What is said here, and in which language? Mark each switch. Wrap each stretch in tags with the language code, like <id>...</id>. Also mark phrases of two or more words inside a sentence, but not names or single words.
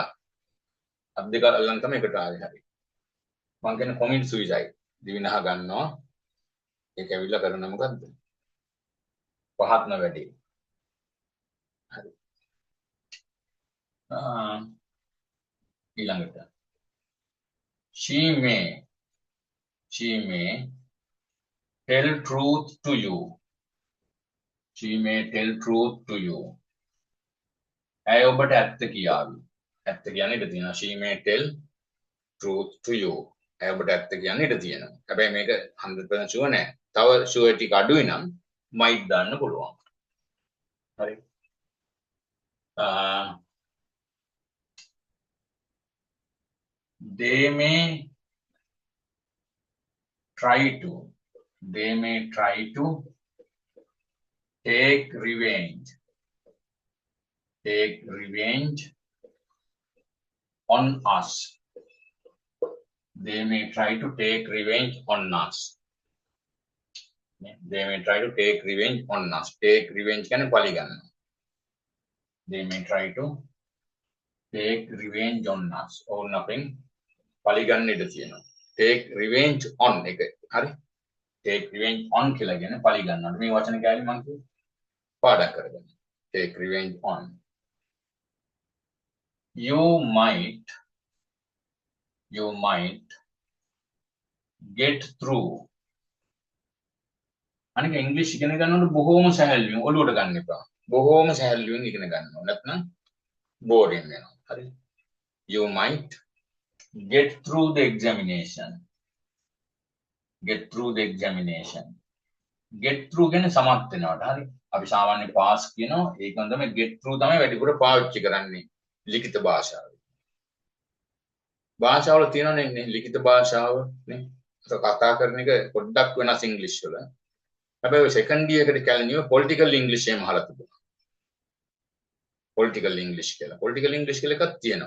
<si>අත් දෙක අල්ලන් තමයි එකට ආවේ හරි. මං කියන</si> <en>commit suicide</en> <si>දිවිනහ ගන්නවා. ඒක ඇවිල්ලා කරන මොකද්ද? පහත්ම වැඩි. හරි. ඊළඟට</si> <en>she may tell truth to you. She may tell truth to you.</en> <si>ඇය ඔබට ඇත්ත කියාවි. ඇත්ත කියන්න ඉඩ තියෙනවා.</si> <en>She may tell truth to you.</en> <si>ඇය ඔබට ඇත්ත කියන්න ඉඩ තියෙනවා. හැබැයි මේක 100% ෂුවර් නෑ. තව ෂුවර් ටික අඩුයි නම් might දාන්න පුළුවන්. හරි.</si> <en>They may try to take revenge on us. They may try to take revenge on us. They may try to take revenge on us. Take revenge</en> <si>කියන්නේ පලි ගන්න.</si> <en>They may try to take revenge on us.</en> <si>ඕන අපෙන් පලි ගන්න ඉඩ තියෙනවා.</si> <en>Take revenge on</en> <si>එක හරි.</si> <en>Take revenge on</en> <si>කියලා කියන්නේ පලි ගන්නවා. මේ වචන කෑලි මම කිව්වා. පාඩම් කරගන්න.</si> <en>Take revenge on. You might get through.</en> <si>අනික ඉංග්‍රීසි ඉගෙන ගන්නකොට බොහෝම සැහැල්ලුවෙන් ඔළුවට ගන්න එපා. බොහෝම සැහැල්ලුවෙන් ඉගෙන ගන්න ඕන. නැත්නම් බෝරින් වෙනවා. හරි.</si> <en>You might get through the examination. Get through</en> <si>කියන්නේ සමත් වෙනවට. හරි. අපි සාමාන්‍ය පාස් කියනවා. ඒකෙන් තමයි</si> <en>get through</en> <si>තමයි වැඩිපුර පාවිච්චි කරන්නේ ලිඛිත භාෂාවේ. භාෂාවල තියෙනවනේ ලිඛිත භාෂාව නේ. ඒක කතා කරන එක පොඩ්ඩක් වෙනස් ඉංග්‍රීසි වල. හැබැයි</si> <en>second year</en> <si>එකට කලින් පොලිටිකල් ඉංග්‍රීසි එහෙම අහලා තිබුණා. පොලිටිකල් ඉංග්‍රීසි කියලා එකක් තියෙනවා.</si>